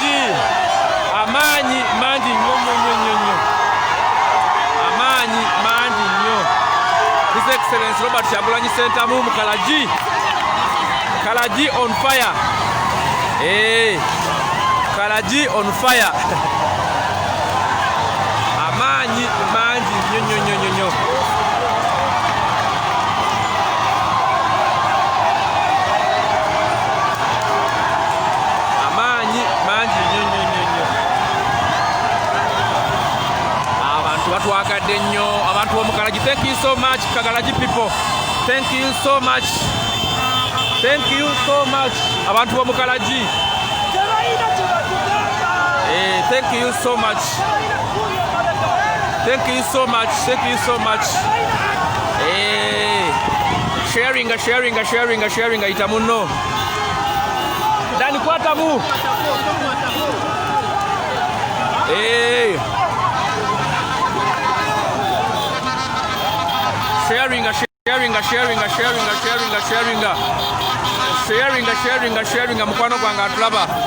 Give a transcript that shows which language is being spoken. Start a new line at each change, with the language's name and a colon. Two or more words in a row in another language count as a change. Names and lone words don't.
Ganda: mangi nnyo
English: His Excellency
Ganda: Robert Kyagulanyi Ssentamu mu Kalagi
English: on fire. Kalagi on fire.
Ganda: Amaanyi mangi nnyo. Batwagadde nnyo abantu b'omu Kalagi.
English: Thank you so much Kalagi people. Thank you so much
Ganda: abantu b'omu Kalagi.
English: Thank you so much.
Ganda: Sharing ita munno. Dani kwatamu. Sharing mukwano gwange atulaba.